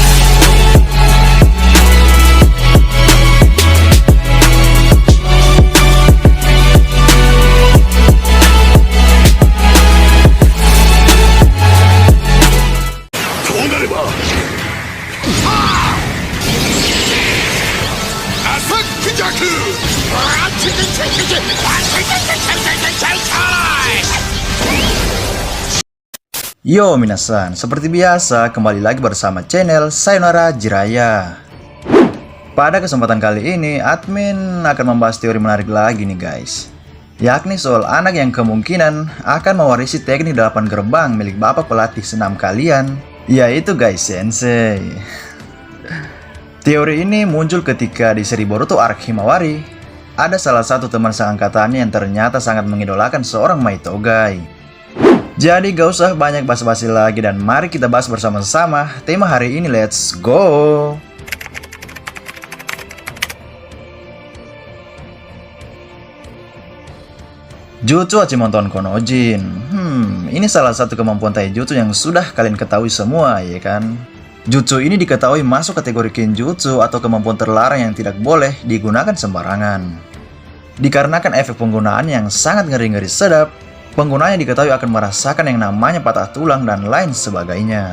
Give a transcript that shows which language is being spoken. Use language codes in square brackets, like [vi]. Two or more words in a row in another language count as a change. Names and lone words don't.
[ja] こうなればアタックジャック。 Yo minasan, [id] seperti biasa kembali lagi bersama channel Sayonara Jiraiya. Pada kesempatan kali ini, admin akan membahas teori menarik lagi nih guys, yakni soal anak yang kemungkinan akan mewarisi teknik 8 gerbang milik bapak pelatih senam kalian, yaitu Gai Sensei. Teori ini muncul ketika di seri Boruto Arc Himawari, ada salah satu teman seangkatannya yang ternyata sangat mengidolakan seorang Maito Gai. Jadi gak usah banyak basa-basi lagi dan mari kita bahas bersama-sama tema hari ini, [en] let's go! [id] Jutsu Hachimonton Konojin. Ini salah satu kemampuan taijutsu yang sudah kalian ketahui semua, ya kan? Jutsu ini diketahui masuk kategori Kenjutsu atau kemampuan terlarang yang tidak boleh digunakan sembarangan. Dikarenakan efek penggunaan yang sangat ngeri-ngeri sedap, penggunanya diketahui akan merasakan yang namanya patah tulang dan lain sebagainya.